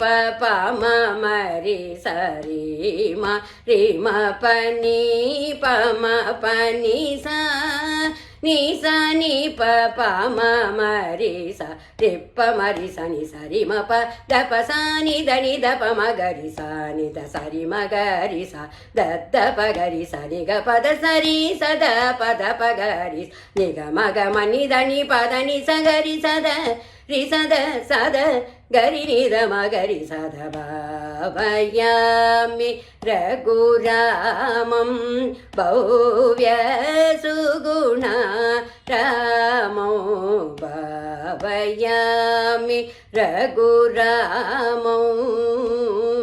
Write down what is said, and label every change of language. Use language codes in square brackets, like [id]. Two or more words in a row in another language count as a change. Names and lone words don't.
[sa] പ മ മരി സ രി മ രി മ പനി പ മ പനി സ നി സ നി പ പ മ മരി സ രി പ മരി സ നി സ രി മ പ ദ പ സ നി ധ നി ധ പ മ ഗ രി സ നി ധ സ രി മ ഗ രി സ ധ ധ പ ഗ രി സ നി ഗ പ ധ സ രി സ ധ പ ധ പ ഗ രി നി ഗ മ ഗ മ നി ധ നി പ ധ നി സ ഗ രി സ ധ रि सद सद गरि निद मगरि सद भावयामि रघुरामं भव्य सुगुणा रामो भावयामि रघुरामौ